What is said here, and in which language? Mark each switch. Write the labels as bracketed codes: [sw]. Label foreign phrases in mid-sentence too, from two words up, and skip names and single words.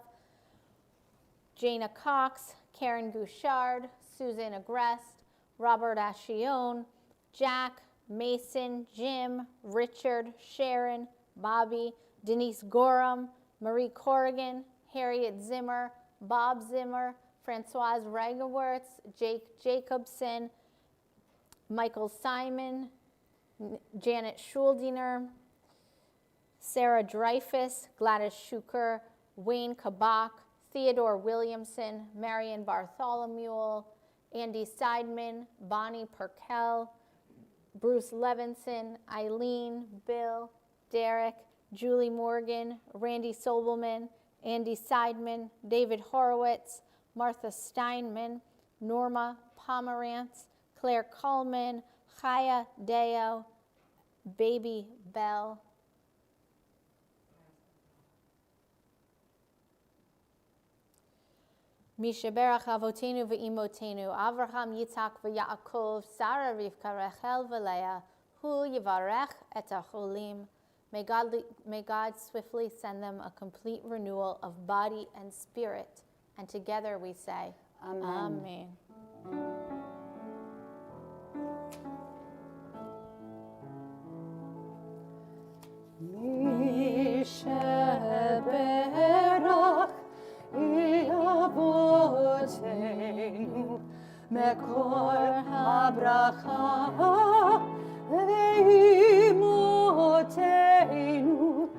[en] Jana Cox, Karen Gouchard, Susan Agrest, Robert Ashion, Jack, Mason, Jim, Richard, Sharon, Bobby, Denise Gorham, Marie Corrigan, Harriet Zimmer, Bob Zimmer, Francoise Regewertz, Jake Jacobson, Michael Simon, Janet Schuldiner, Sarah Dreyfus, Gladys Schuker, Wayne Kabak, Theodore Williamson, Marion Bartholomew, Andy Seidman, Bonnie Perkel, Bruce Levinson, Eileen, Bill, Derek, Julie Morgan, Randy Sobelman, Andy Seidman, David Horowitz, Martha Steinman, Norma Pomerantz, Claire Coleman, Chaya Deo, Baby Bell, [he] מי שברך אבותינו ואמותינו, אברהם, יצחק ויעקב, שרה, רבקה, רחל, ולאה, הוא יברך את החולים. [en] May God swiftly send them a complete renewal of body and spirit. And together we say, Amen. Amen. [he] מי שברך אבותינו מקור הברכה ואמותינו.